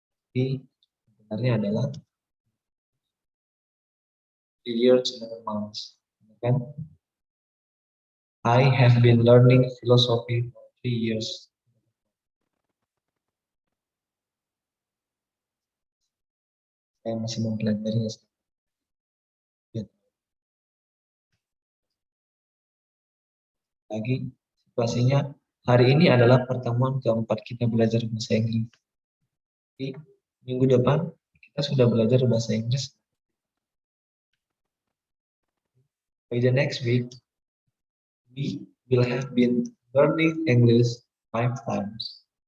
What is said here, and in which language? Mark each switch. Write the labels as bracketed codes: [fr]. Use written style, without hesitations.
[id] Jadi sebenarnya adalah [en] 3 years 11 months. [id] Kan? [en] I have been learning philosophy for 3 years. [id] Saya masih mempelajari. Ya. Lagi situasinya hari ini adalah pertemuan keempat kita belajar bahasa Inggris. Jadi minggu depan kita sudah belajar bahasa Inggris. [en] By the next week, we will have been learning English 5 times.